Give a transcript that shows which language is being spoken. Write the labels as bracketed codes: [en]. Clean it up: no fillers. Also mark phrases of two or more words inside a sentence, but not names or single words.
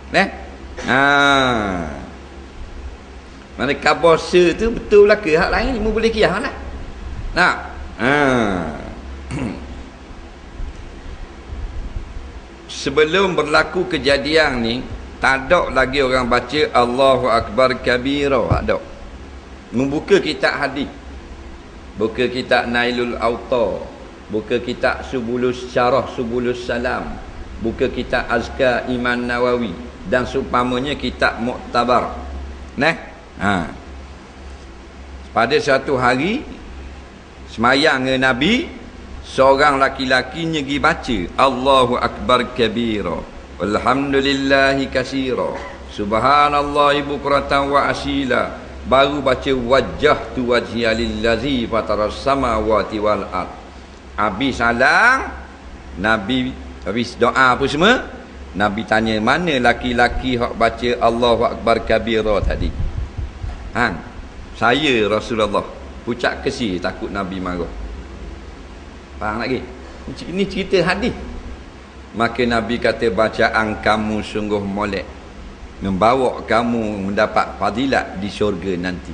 [ms] Mana khabar tu betul lah ke hak lain mu boleh kias lah. Nak. Sebelum berlaku kejadian ni, tak ada lagi orang baca [ar] الله أكبر كبيرا, [ms] tak ada. Membuka kitab hadis. Buka kitab Nailul Autar. Buka kitab Syarah Subulus Salam, buka kitab Azkar Imam Nawawi dan seumpamanya kitab Mu'tabar. Pada satu hari semayang dengan Nabi, seorang laki-laki pergi baca [ar] الله أكبر كبيرا والحمد لله كثيرا سبحان الله بكرة وأصيلا, [ms] baru baca [ar] وجهت وجهي للذي فطر السماوات والأرض. [ms] Habis salam, Nabi habis doa apa semua, Nabi tanya mana laki-laki hak baca [ar] الله أكبر كبيرا [ms] tadi. Saya Rasulullah. Pucak kesi, takut Nabi marah. Faham lagi? Ini cerita hadis. Maka Nabi kata bacaan kamu sungguh molek, membawa kamu mendapat fadilat di syurga nanti.